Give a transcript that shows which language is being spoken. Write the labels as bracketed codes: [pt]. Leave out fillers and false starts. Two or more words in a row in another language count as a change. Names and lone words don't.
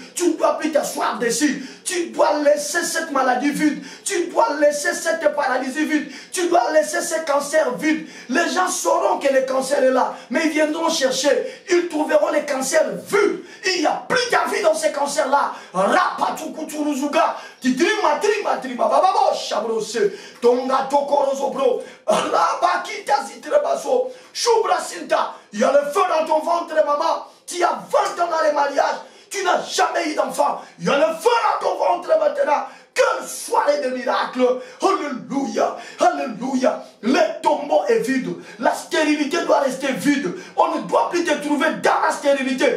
[fr] Tu ne dois plus t'asseoir dessus. Tu dois laisser cette maladie vide. Tu dois laisser cette paralysie vide. Tu dois laisser ce cancer vide. Les gens sauront que le cancer est là, mais ils viendront chercher. Ils trouveront les cancers vides. Il n'y a plus de vie dans ces cancers-là. Rapatukuturuzuga. Titrima, trima, trima. Bababo, chabrose. Tonga, tokorozobro. Rabakita, zitrebaso. Shubrasinta. Il y a le feu dans ton ventre, maman. Tu as 20 ans dans les mariages. Tu n'as jamais eu d'enfant. Il y a le feu dans ton ventre maintenant. Quelle soirée de miracle. Alléluia. Alléluia. Le tombeau est vide. La stérilité doit rester vide. On ne doit plus te trouver dans la stérilité.